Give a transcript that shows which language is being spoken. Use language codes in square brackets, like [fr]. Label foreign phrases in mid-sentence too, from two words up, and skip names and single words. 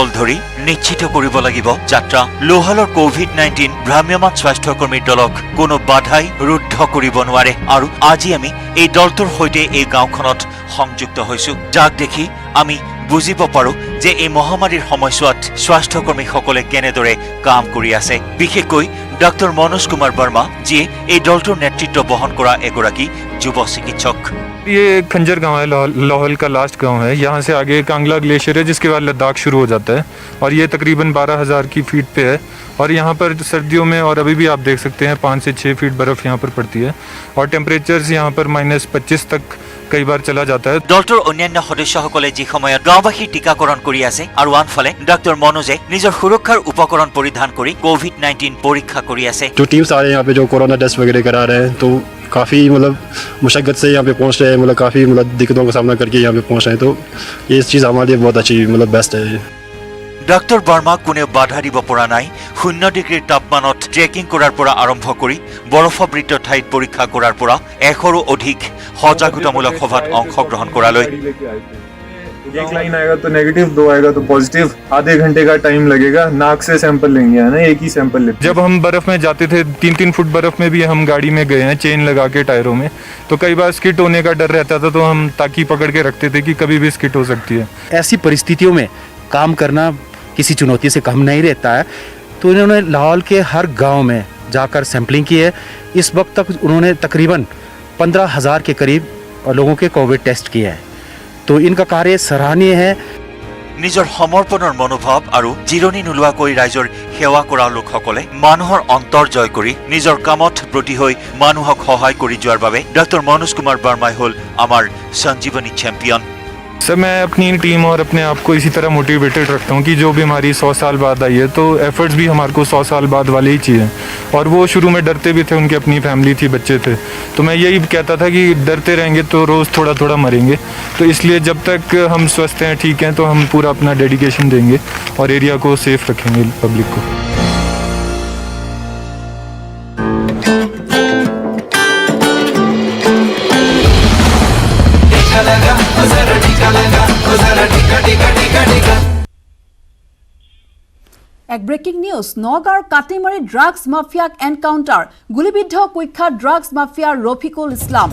[as] ধৰি নিশ্চিত কৰিব লাগিব যাত্ৰা লোহালৰ কোভিড-19 ভ্ৰাম্যমান স্বাস্থ্যকৰ্মীৰ দলক কোনো বাধাই ৰুদ্ধ কৰিব নোৱাৰে আৰু আজি আমি এই দলটোৰ সৈতে এই গাঁওখনত সংযুক্ত হৈছো যাক দেখি আমি বুজিব পাৰো যে এই মহামাৰীৰ সময়ছোৱাত স্বাস্থ্যকৰ্মীসকলে কেনেদৰে কাম কৰি আছে বিশেষকৈ ডাক্তৰ মনোজ কুমাৰ বৰ্মা যিয়ে এই দলটোৰ নেতৃত্ব বহন কৰা এগৰাকী যুৱ চিকিৎসক [hi] ये खंजर गांव है, लाहौल का लास्ट गांव है। यहाँ से आगे कांगला ग्लेशियर है जिसके बाद लद्दाख शुरू हो जाता है और ये तकरीबन 12,000 की फीट पे है। और यहाँ पर सर्दियों में और अभी भी आप देख सकते हैं 5 से 6 फीट बर्फ़ यहाँ पर पड़ती है और टेम्परेचर्स यहाँ पर -25 तक कई बार चला जाता है। [as] দলটোৰ অন্যান্য সদস্যসকলে যি সময়ত গাঁওবাসীৰ টীকাকৰণ কৰি আছে আৰু আনফালে ডক্টৰ মনোজে নিজৰ সুৰক্ষাৰ উপকৰণ পৰিধান কৰি কোভিড-19 পৰীক্ষা কৰি আছে। [hi] जो टीम्स आ रहे हैं यहाँ पे जो कोरोना टेस्ट वगैरह करा रहे हैं तो काफ़ी मतलब मुशक्क़त से यहाँ पे पहुँच रहे हैं, मतलब काफ़ी मतलब दिक्कतों का सामना करके यहाँ पे पहुँच रहे हैं। तो ये चीज़ हमारे लिए बहुत अच्छी [en] मतलब बेस्ट [hi] है। [as] ডক্টৰ বাৰ্মাক কোনেও বাধা দিব পৰা নাই। 0 ডিগ্ৰীৰ তাপমানত ট্ৰেকিং কৰাৰ পৰা আৰম্ভ কৰি বৰফাবৃত ঠাইত পৰীক্ষা কৰাৰ পৰা 100ৰো অধিক সজাগতামূলক সভাত অংশগ্ৰহণ কৰালৈ। [hi] एक लाइन आएगा तो नेगेटिव, 2 आएगा तो पॉजिटिव। आधे घंटे का टाइम लगेगा, नाक से सैंपल लेंगे, है ना, एक ही सैंपल लेते। जब हम बर्फ़ में जाते थे 3-3 फुट बर्फ़ में भी हम गाड़ी में गए हैं चेन लगा के टायरों में, तो कई बार स्किट होने का डर रहता था तो हम ताकी पकड़ के रखते थे कि कभी भी स्किट हो सकती है। ऐसी परिस्थितियों में काम करना किसी चुनौती से कम नहीं रहता है। तो इन्होंने लाहौल के हर गांव में जाकर सैंपलिंग की है। इस वक्त तक उन्होंने तकरीबन 15,000 के करीब लोगों के कोविड टेस्ट किए हैं। तो इनका कार्य सराहनीय है। [as] নিজৰ সমৰ্পণৰ মনোভাৱ আৰু জিৰণি নোলোৱাকৈ ৰাইজৰ সেৱা কৰা লোকসকলে মানুহৰ অন্তৰ জয় কৰি নিজৰ কামত ব্ৰতী হৈ মানুহক সহায় কৰি যোৱাৰ বাবে ডক্টৰ মনোজ কুমাৰ বাৰ্মাই হ'ল আমাৰ [en] Sanjeevani Champion. [hi] सर मैं अपनी टीम और अपने आप को इसी तरह मोटिवेटेड रखता हूँ कि जो बीमारी 100 साल बाद आई है तो एफर्ट्स भी हमारे को 100 साल बाद वाले ही चाहिए। और वो शुरू में डरते भी थे, उनकी अपनी फैमिली थी, बच्चे थे, तो मैं यही कहता था कि डरते रहेंगे तो रोज़ थोड़ा थोड़ा मरेंगे। तो इसलिए जब तक हम स्वस्थ हैं, ठीक हैं, तो हम पूरा अपना डेडिकेशन देंगे और एरिया को सेफ रखेंगे, पब्लिक को। [as] এক [en] breaking news. [as] নগাঁৱৰ কাটিমাৰী [en] drugs mafia [as] এনকাউণ্টাৰ। গুলীবিদ্ধ কুখ্যাত [en] drugs mafia [as] ৰফিকুল ইছলাম।